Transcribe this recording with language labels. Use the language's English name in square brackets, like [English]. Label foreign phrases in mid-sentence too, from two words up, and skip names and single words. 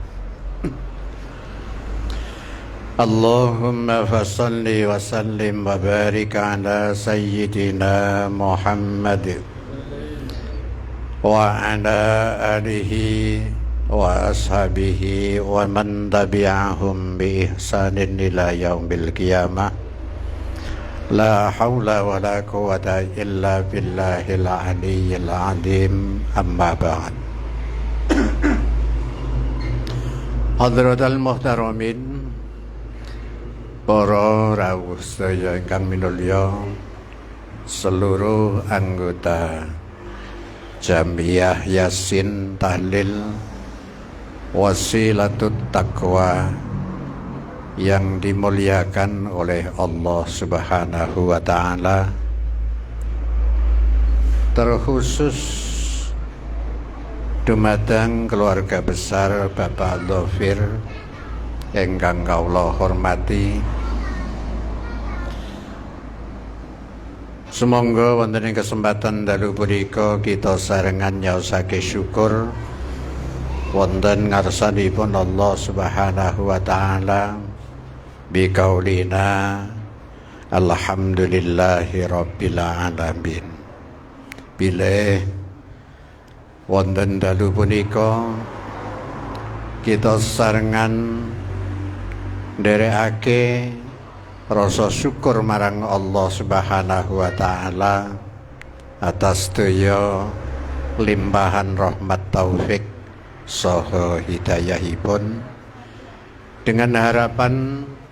[Arabic] اللهم فصل وسلم وبارك على سيدنا محمد وعلى آله وأصحابه ومن تبعهم بإحسان إلى يوم القيامة. لا حول ولا قوة إلا بالله العلي العظيم. أما بعد. حضرات المحترمين, [Javanese] para rawuh sedaya ingkang minulya, [Indonesian] seluruh anggota Jamiyah Yasin Tahlil Wasilatut Taqwa yang dimuliakan oleh Allah [Arabic] سبحانه وتعالى, [Javanese] terkhusus dumateng [Indonesian] keluarga besar [Javanese] Bapak Dhofir ingkang kawula hormati. Sumangga wonten ing kesempatan dalu punika kita sarengan nyaosake syukur wonten ngarsanipun Allah [Arabic] سبحانه وتعالى بقولنا الحمد لله رب العالمين. [Javanese] Bilih wonten dalu punika kita sarengan nderekake rasa syukur marang Allah [Arabic] سبحانه وتعالى [Indonesian] atas daya limpahan [Javanese] rahmat taufik saha hidayahipun, [Indonesian] dengan harapan